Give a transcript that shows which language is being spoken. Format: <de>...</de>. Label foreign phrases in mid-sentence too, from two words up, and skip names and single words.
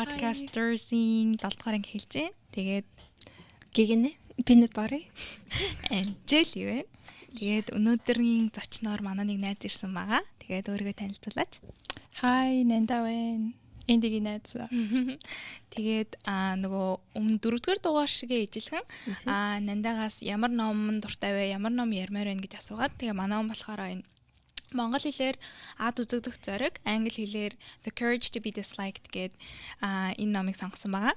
<mn>Podcasters-ийн 7 дугаар анги хэлж байна. Тэгээд гэгэнэ</mn> <en>peanut butter</en> <mn>jelly вэ. Тэгээд өнөөдрийн зочноор манай нэг найз ирсэн байгаа. Тэгээд өөрийгөө танилцуулаач. Hi, Nanda байна. Эндигийн найз. Тэгээд нөгөө өмнө 4-р дугаар шигээ ижилхэн Нандагаас ямар ном дуртай вэ? Ямар ном ярмаар байна гэж асуугаад тэгээ манай он болохоор энэ Монгол хэлээр ад үзэгдэх зориг, англи хэлээр</mn> <en>The Courage to be Disliked</en> <mn>гэдэг энэ номыг сонгосон байгаа.</mn>